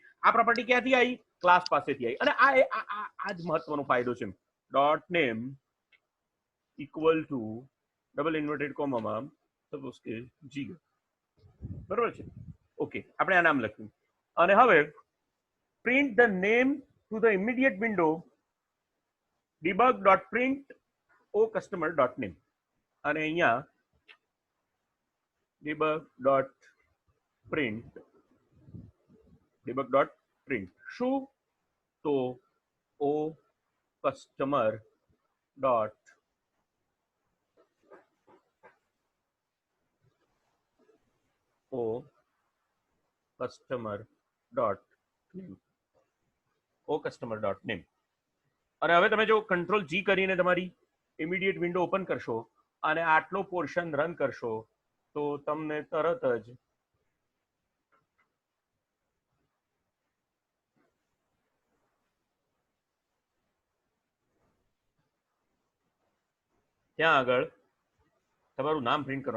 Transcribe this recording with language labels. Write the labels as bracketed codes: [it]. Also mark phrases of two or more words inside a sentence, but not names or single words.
[gu] આ પ્રોપર્ટી ક્યાંથી આવી? ક્લાસ પાસેથી આવી. અને આ જ મહત્વનો ફાયદો છે. [en] dot name equal to double inverted commaમાં suppose કે Jigar. [gu] બરોબર છે? ઓકે, આપણે આ નામ લખ્યું. અને હવે [en] print the name to the immediate window debug.print o customer.name. [gu] અને અહીંયા debug.print શું? [en] તો o customer dot o customer dot name, o customer dot name. [gu] અને હવે તમે જો [en] control G [gu] કરીને તમારી [en] immediate window open [gu] કરશો અને આટલો [en] portion run [gu] કરશો તો તમને તરત જ ત્યાં આગળ તમારું નામ પ્રિન્ટ કરો.